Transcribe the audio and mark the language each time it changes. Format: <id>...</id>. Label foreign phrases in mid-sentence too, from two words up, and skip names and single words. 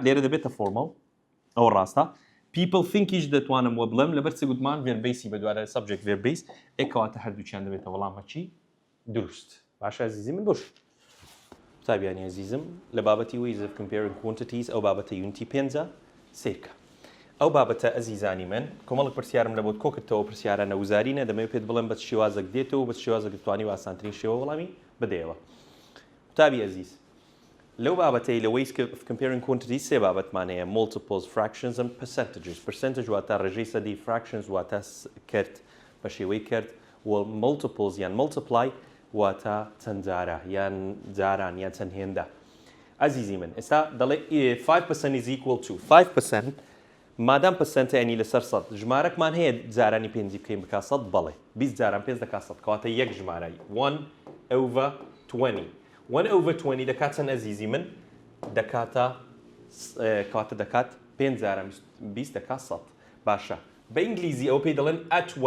<ckb>لێرە دەبێتە فۆرمەڵ ئەوە ڕاستە</ckb> <en>people thinkیش</en> <ckb>دەتوانم وە بڵێم لەبەر چ گوتمان verb-basey بەدوارە</ckb> <en>subject verb-base</en> <ckb>کەواتە هەردووچیان دەبێتە وەڵامەکی دروست باشە ئەزیزی من بۆش قوتابیانی ئەزیزم لە بابەتی</ckb> <en>ways of comparing</en> <ckb>quantities ئەو بابەتە unity 5 سیرکە ئەو بابەتە ئەزیزانی من کۆمەڵێک پرسیارم لە بۆت کۆکردەوە پرسیارانە وزارینە دەمەوێت پێت بڵێم بە شێوازێک دێتەوە بە شێوازێک دەتوانی و ئاسانترین شێوە وەڵامی بدەیەوە قوتابی ئەزیز لەو بابەتەی لە</ckb> <en>ways of comparing quantities</en> <ckb>سێ بابەتمان هەیە</ckb> <en>multiples fractions and percentages</en> <ckb>percentage واتە ڕێژەی سەدی fractions واتە کرد بە شێوەی کرد و multiples یان multiply واتە چەند جارە یان جاران یان چەند هێندە ئەزیزی من ئێستا دەڵێ</ckb> <en>5% is equal to 5%</en> <ckb>مادام پرسنتە ینی لەسەر سەد ژمارەکمان هەیە جارانی پێنجی بکەین بکا سەد بەڵێ 20 جاران پێنج دەکا سەد کەواتە یەک ژمارەی 1/20 1/20 دەکات چەند ئەزیزی من دەکاتە کەواتە دەکات 5 جاران 20 دەکات سەد باشە بە ئینگلیزی ئەو پێی دەڵێن a</ckb>